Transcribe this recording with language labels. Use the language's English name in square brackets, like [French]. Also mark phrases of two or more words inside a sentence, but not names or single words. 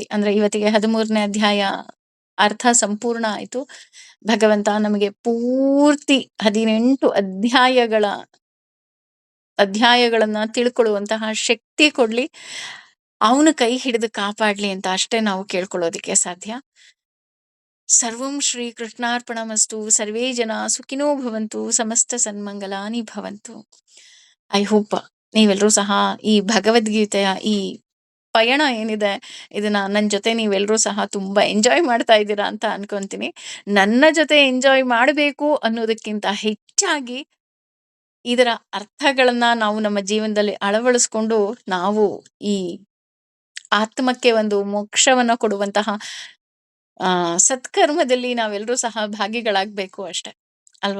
[Kannada] ಅಂದ್ರೆ ಇವತ್ತಿಗೆ 13ನೇ ಅಧ್ಯಾಯ ಅರ್ಥ ಸಂಪೂರ್ಣ ಆಯ್ತು. ಭಗವಂತ ನಮಗೆ ಪೂರ್ತಿ 18 ಅಧ್ಯಾಯಗಳನ್ನ ತಿಳ್ಕೊಳ್ಳುವಂತಹ ಶಕ್ತಿ ಕೊಡ್ಲಿ, ಅವನು ಕೈ ಹಿಡಿದು ಕಾಪಾಡ್ಲಿ ಅಂತ ಅಷ್ಟೇ ನಾವು ಕೇಳ್ಕೊಳ್ಳೋದಿಕ್ಕೆ ಸಾಧ್ಯ. [Sanskrit] ಸರ್ವಂ ಶ್ರೀ ಕೃಷ್ಣಾರ್ಪಣಮಸ್ತು. ಸರ್ವೇ ಜನ ಸುಖಿನೋ ಭವಂತು. ಸಮಸ್ತ ಸನ್ಮಂಗಲಾನಿ ಭವಂತು. [English] I hope [Kannada] ನೀವೆಲ್ಲರೂ ಸಹ ಈ ಭಗವದ್ಗೀತೆಯ ಈ ಪಯಣ ಏನಿದೆ ಇದನ್ನ ನನ್ನ ಜೊತೆ ನೀವೆಲ್ಲರೂ ಸಹ ತುಂಬಾ ಎಂಜಾಯ್ ಮಾಡ್ತಾ ಇದ್ದೀರಾ ಅಂತ ಅನ್ಕೊಂತೀನಿ. ನನ್ನ ಜೊತೆ ಎಂಜಾಯ್ ಮಾಡಬೇಕು ಅನ್ನೋದಕ್ಕಿಂತ ಹೆಚ್ಚಾಗಿ ಇದರ ಅರ್ಥಗಳನ್ನ ನಾವು ನಮ್ಮ ಜೀವನದಲ್ಲಿ ಅಳವಡಿಸ್ಕೊಂಡು ನಾವು ಈ ಆತ್ಮಕ್ಕೆ ಒಂದು ಮೋಕ್ಷವನ್ನ ಕೊಡುವಂತಹ ಸತ್ಕರ್ಮದಲ್ಲಿ ನಾವೆಲ್ಲರೂ ಸಹ ಭಾಗಿಗಳಾಗ್ಬೇಕು ಅಷ್ಟೆ ಅಲ್ವಾ.